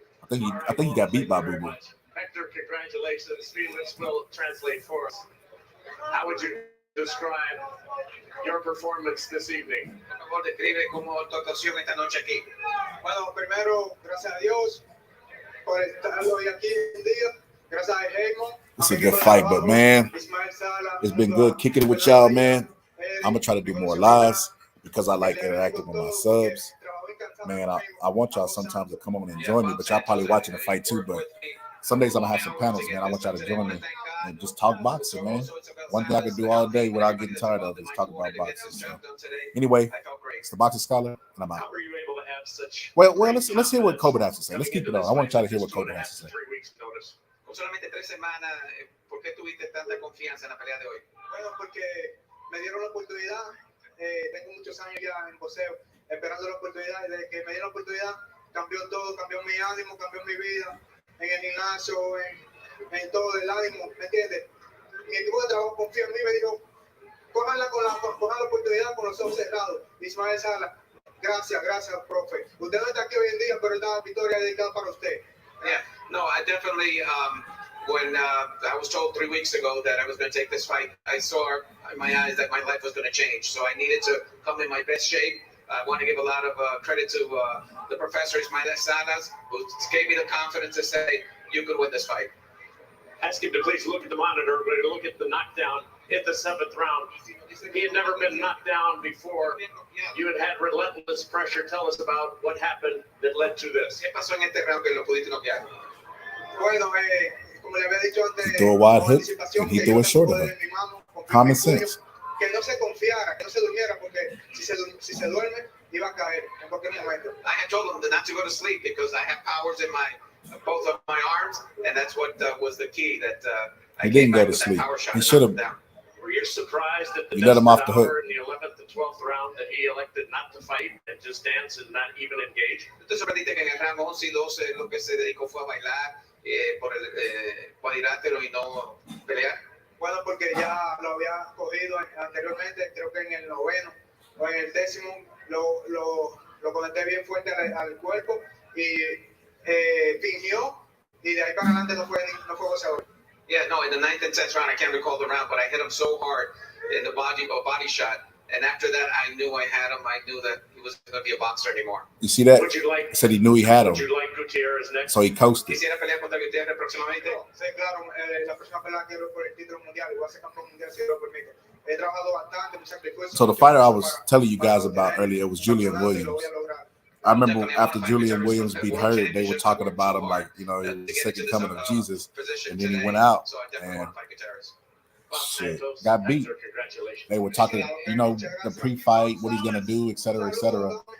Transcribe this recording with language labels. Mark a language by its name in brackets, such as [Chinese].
[English] I think he got beat by Boo Boo. Hector, congratulations. Felix will translate for us. How would you describe your performance this evening? [Spanish] Bueno, primero, gracias a Dios por estar hoy aquí un día. Gracias a Hector. [English] It's a good fight, but man, it's been good kicking it with y'all, man. I'm gonna try to do more lives because I like interacting with my subs. Man, I want y'all sometimes to come on and join me, but y'all probably watching the fight too. But some days I'm gonna have some panels, man. I want y'all to join me and just talk boxing, man. One thing I can do all day without getting tired of is talk about boxing. So anyway, it's the Boxing Scholar, and I'm out. Well, let's hear what Colbert has to say. Let's keep it on. I want to try to hear what Colbert has to say. [Spanish] Solamente 3 semanas, ¿por qué tuviste tanta confianza en la pelea de hoy? Bueno, porque me dieron la oportunidad. Tengo muchos años ya en boxeo. esperando la oportunidad. Y desde que me dio la oportunidad, cambió todo, cambió mi ánimo, cambió mi vida, en el gimnasio, en todo el ánimo, ¿me entiendes? Mi equipo de trabajo confía en mí, me dijo, cojan la oportunidad con los ojos cerrados. Ismael Sala, gracias, profe. Usted no está aquí hoy en día, pero esta victoria es dedicada para usted. [English] Yeah, no, I definitely, when I was told 3 weeks ago that I was going to take this fight, I saw in my eyes that my life was going to change. So I needed to come in my best shape. I want to give a lot of credit to the professor Ismael Salas, who gave me the confidence to say, you could win this fight. Ask him to please look at the monitor, but look at the knockdown in the 7th round. He had never been knocked down before. You had relentless pressure. Tell us about what happened that led to this. [Spanish] ¿Qué pasó en este round que lo pudiste noquear? Bueno, como le había dicho antes, [English] He threw a wide hook and he threw a short hook. Common sense. [Spanish] Que no se confiara, que no se durmiera, porque si se duerme, iba a caer en cualquier momento. [English] I had told him not to go to sleep because I have powers in both of my arms, and that's what was the key. That He didn't go to sleep. He should have. Were you surprised at the You let him off the hook. in the 11th and 12th round that he elected not to fight and just dance and not even engage? [Spanish] Tú sorprendiste que en el round 11 y 12 lo que se dedicó fue a bailar por el cuadrilátero y no pelear. Bueno, porque ya lo había cogido anteriormente, creo que en el 9º o en el 10º lo conecté bien fuerte al cuerpo y fingió, y de ahí para adelante no fue gozador. [English] Yeah, no, in the 9th and 10th round, I can't recall the round, but I hit him so hard in the body shot. And after that, I knew I had him. I knew that he wasn't going to be a boxer anymore. You see that? Would you like, He said he knew he had him. would you like Gutierrez next? So he coasted. [Spanish] ¿Quisiera pelear contra Gutiérrez próximamente? Sí, claro, la próxima pelea quiero por el título mundial, igual a ser campeón mundial si lo permite. He trabajado bastante, mucho sacrificio. [English] So the fighter I was telling you guys about earlier was Julian Williams. I remember after Julian Williams beat Hurd, they were talking about him like, you know, he was the second coming of Jesus. And then he went out and shit, got beat. They were talking, you know, the pre-fight, what he's going to do, et cetera, et cetera.